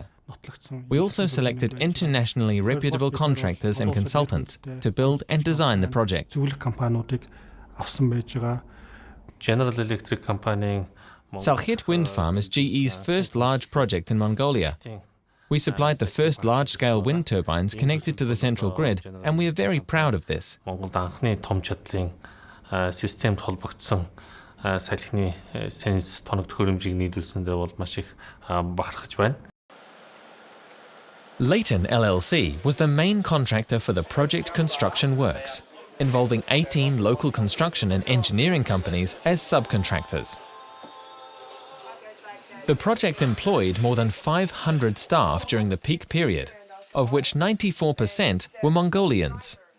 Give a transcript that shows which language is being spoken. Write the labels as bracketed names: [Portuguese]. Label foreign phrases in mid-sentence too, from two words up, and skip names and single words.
[English] We also selected internationally reputable contractors and consultants to build and design the project. General Electric Company. Salkhit Wind Farm is GE's first large project in Mongolia. We supplied the first large-scale wind turbines connected to the central grid, and we are very proud of this. [Mongolian] Салхины сенс тоног төхөөрөмжийг нийлүүлсэндээ бол маш их бахархаж байна. [English] Leighton LLC was the main contractor for the project construction works, involving 18 local construction and engineering companies as subcontractors. The project employed more than 500 staff during the peak period, of which 94% were Mongolians.